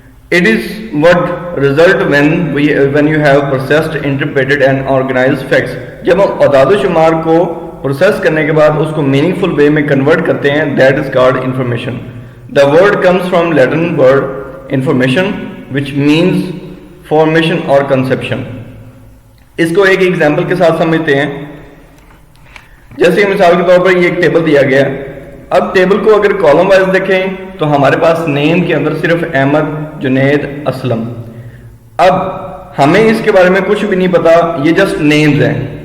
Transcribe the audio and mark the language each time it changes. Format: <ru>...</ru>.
<en>It is what result when you have processed, interpreted and organized facts.</en> <ur>جب ہم اعداد و شمار کو پروسیس کرنے کے بعد اس کو میننگ فل وے میں کنورٹ کرتے ہیں,</ur> <en>that is called information. The word comes from Latin word information which means formation or conception.</en> <ur>اس کو ایک ایگزامپل کے ساتھ سمجھتے ہیں. جیسے مثال کے طور پر یہ ایک ٹیبل دیا گیا ہے. اب ٹیبل کو اگر کالم وائز دیکھیں تو ہمارے پاس نیم کے اندر صرف احمد, جنید, اسلم. اب ہمیں اس کے بارے میں کچھ بھی نہیں پتا, یہ جسٹ نیمز ہیں.</ur>